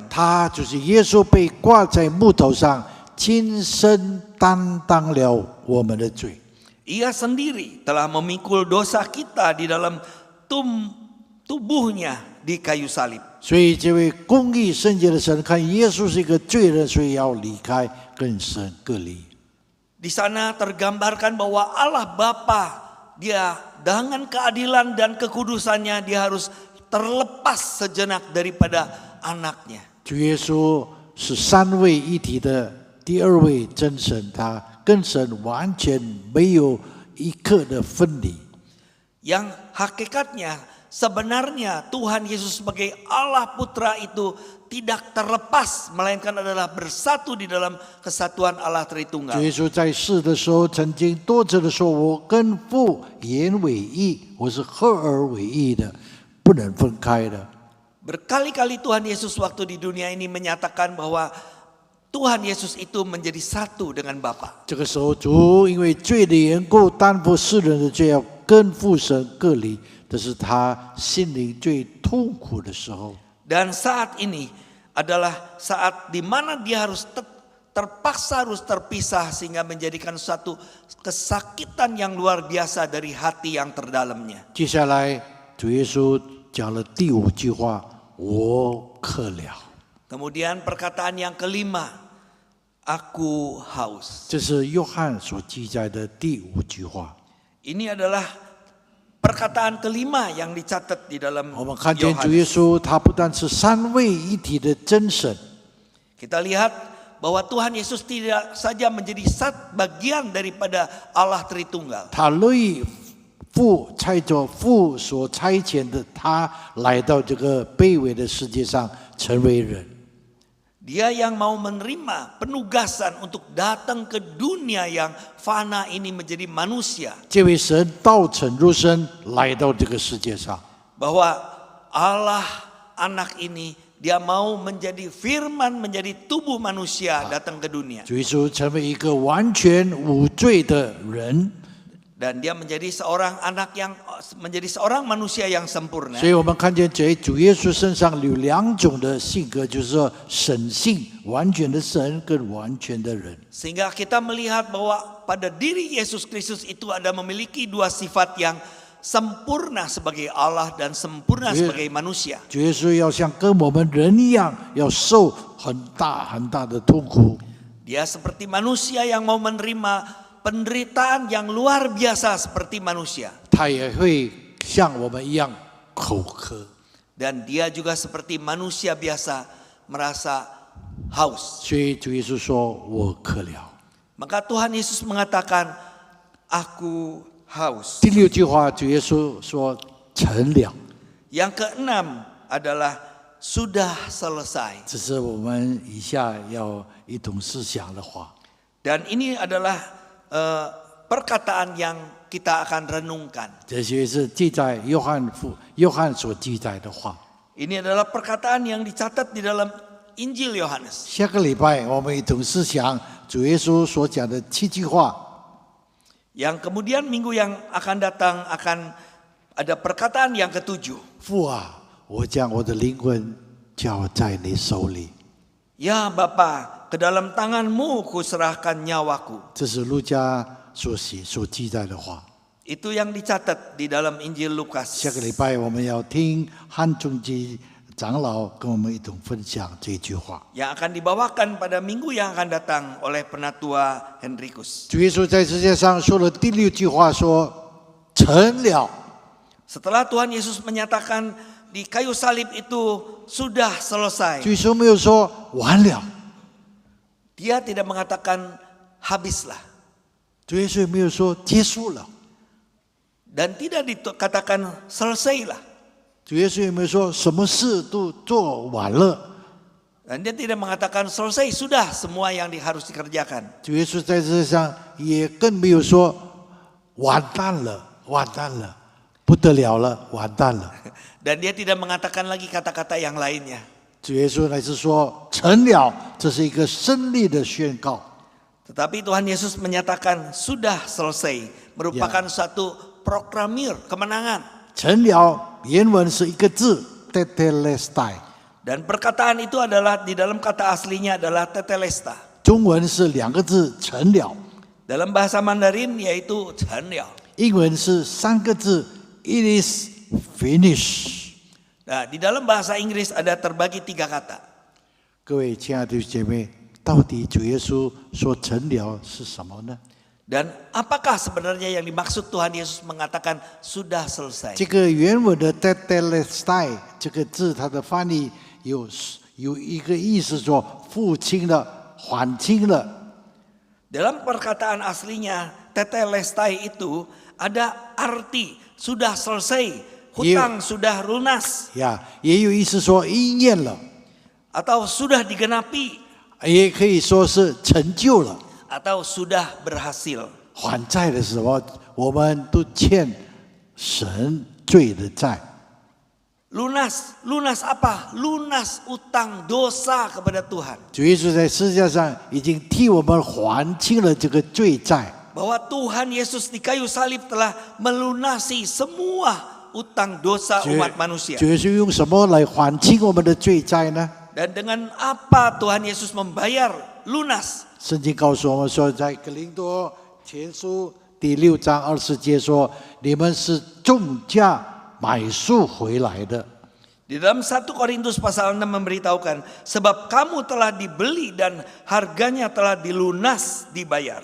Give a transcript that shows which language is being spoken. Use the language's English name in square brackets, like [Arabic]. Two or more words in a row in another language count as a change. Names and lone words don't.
[Chinese] 他就是耶稣被挂在木头上，亲身担当了我们的罪。 [Indonesian] ia sendiri telah memikul dosa kita di dalam tubuhnya di kayu salib. [Chinese] 所以这位公义圣洁的神看耶稣是一个罪人，所以要离开，跟神隔离。 [Indonesian] Di sana tergambarkan bahwa Allah Bapa, dia dengan keadilan dan kekudusannya, dia harus terlepas sejenak daripada anaknya. [Chinese] 主耶稣是三位一体的第二位真神，他跟神完全没有一刻的分离。 [Indonesian] Yang hakikatnya sebenarnya Tuhan Yesus sebagai Allah Putra itu tidak terlepas, melainkan adalah bersatu di dalam kesatuan Allah Tritunggal. [Chinese] 主耶稣在世的时候，曾经多次的说：“我跟父原为一，我是合而为一的，不能分开的。” [Indonesian] Berkali-kali Tuhan Yesus waktu di dunia ini menyatakan bahwa Tuhan Yesus itu menjadi satu dengan Bapa. [Chinese] 这个时候，主因为罪的缘故，担负世人的罪，要跟父神隔离。这是他心灵最痛苦的时候。 [Indonesian] Dan saat ini adalah saat di mana dia harus terpaksa harus terpisah, sehingga menjadikan suatu kesakitan yang luar biasa dari hati yang terdalamnya. [Chinese] 接下来，主耶稣讲了第5句话：“我渴了。” [Indonesian] Kemudian perkataan yang kelima, aku haus. [Chinese] 这是约翰所记载的第5句话。 [Indonesian] Ini adalah perkataan kelima yang dicatat di dalam [Chinese] 我们看见主耶 [Indonesian] Yohanes. [Chinese] 稣，他不但是三位一体的真神， [Indonesian] Kita lihat bahwa Tuhan Yesus tidak saja menjadi bagian daripada Allah Tritunggal. [Chinese] 他乐意差着父所差遣的他来到这个卑微的世界上，成为人。 [Indonesian] Dia yang mau menerima penugasan untuk datang ke dunia yang fana ini menjadi manusia. [Chinese] 这位神道成肉身来到这个世界上， [Indonesian] Bahwa Allah anak ini dia mau menjadi firman, menjadi tubuh manusia datang ke dunia. [Chinese] 主耶稣成为一个完全无罪的人。 [Indonesian] Dan dia menjadi seorang manusia yang sempurna. [Chinese] 所以我们看见在主耶稣身上有2种的性格，就是说神性，完全的神跟完全的人。 [Indonesian] Sehingga kita melihat bahwa pada diri Yesus Kristus itu ada memiliki 2 sifat yang sempurna sebagai Allah dan sempurna sebagai manusia. [Chinese] 主耶稣要像跟我们人一样，要受很大很大的痛苦。 [Indonesian] Dia seperti manusia yang mau menerima penderitaan yang luar biasa seperti manusia. [Chinese] 他也会像我们一样口渴。 [Indonesian] Dan dia juga seperti manusia biasa merasa haus. [Chinese] 所以主耶稣说：“我渴了。” [Indonesian] Maka Tuhan Yesus mengatakan, aku haus. [Chinese] 第6句话，主耶稣说：“成了。” [Indonesian] Yang keenam adalah sudah selesai. [Chinese] 这是我们以下要一同思想的话。 [Indonesian] Dan ini adalah perkataan yang kita akan renungkan. [Chinese] 这些是记在约翰所记载的话。 [Indonesian] Ini adalah perkataan yang dicatat di dalam Injil Yohanes. [Chinese] 下个礼拜我们一同思想主耶稣所讲的7句话。 [Indonesian] Yang kemudian minggu yang akan datang akan ada perkataan yang ketujuh. [Chinese] 父啊，我将我的灵魂交在你手里。 [Indonesian] Ya Bapa, ke dalam tanganmu kuserahkan nyawaku. [Chinese] 这是路加所记载的话。 [Indonesian] Itu yang dicatat di dalam Injil Lukas. [Chinese] 下个礼拜我们要听汉仲基长老跟我们一同分享这句话。 [Indonesian] Yang akan dibawakan pada minggu yang akan datang oleh Penatua Henrikus. [Chinese] 主耶稣在世界上说了第6句话说，成了。 [Indonesian] Setelah Tuhan Yesus menyatakan di kayu salib itu sudah selesai. [Chinese] 主耶稣没有说完了， [Indonesian] Dia tidak mengatakan habislah. [Chinese] 主耶稣也没有说结束了， [Indonesian] Dan tidak dikatakan selesailah. [Chinese] 主耶稣也没有说什么事都做完了。 [Indonesian] Dan dia tidak mengatakan selesai sudah semua yang harus dikerjakan. [Chinese] 主耶稣在世界上也更没有说完蛋了，完蛋了，不得了了，完蛋了。 [Indonesian] Dan dia tidak mengatakan lagi kata-kata yang lainnya. [Chinese] 主耶稣乃是说成了，这是一个胜利的宣告。 [Indonesian] Tetapi Tuhan Yesus menyatakan sudah selesai. Merupakan suatu proklamir kemenangan. [Chinese] 成了原文是一个字 tetelestai， [Indonesian] Dan perkataan itu adalah di dalam kata aslinya adalah tetelesta. [Chinese] 中文是2个字成了， [Indonesian] Dalam bahasa Mandarin yaitu [Chinese] 成了. 英文是3个字 [English] it is finished。 [Indonesian] Nah, di dalam bahasa Inggris ada terbagi 3 kata. [Chinese] 各位亲爱的弟兄姐妹，到底主耶稣说成了是什么呢？ [Indonesian] Dan apakah sebenarnya yang dimaksud Tuhan Yesus mengatakan sudah selesai? [Chinese] 这个原文的 tetelestai 这个字，它的翻译有一个意思说付清了、还清了。 [Indonesian] Dalam perkataan aslinya tetelestai itu ada arti sudah selesai, hutang sudah lunas, [Chinese] 呀，也有意思说应验了， [Indonesian] atau sudah digenapi, [Chinese] 也可以说是成就了。 [Indonesian] atau sudah berhasil. [Chinese] 还债的时候，我们都欠神罪的债。 [Indonesian] Lunas apa? Lunas utang dosa kepada Tuhan. [Chinese] 主耶稣在世界上已经替我们还清了这个罪债。 [Indonesian] Bahwa Tuhan Yesus di kayu salib telah melunasi semua utang dosa [Chinese] 主 [Indonesian] umat manusia. [Chinese] 耶稣用什么来还清我们的罪债呢？ [Indonesian] Dan dengan apa Tuhan Yesus membayar lunas? [Chinese] 圣经告诉我们说，在哥林多前书第6章20节说：“你们是重价买赎回来的。” [Indonesian] Di dalam 1 Korintus pasal 6 memberitahukan, sebab kamu telah dibeli dan harganya telah dilunas dibayar.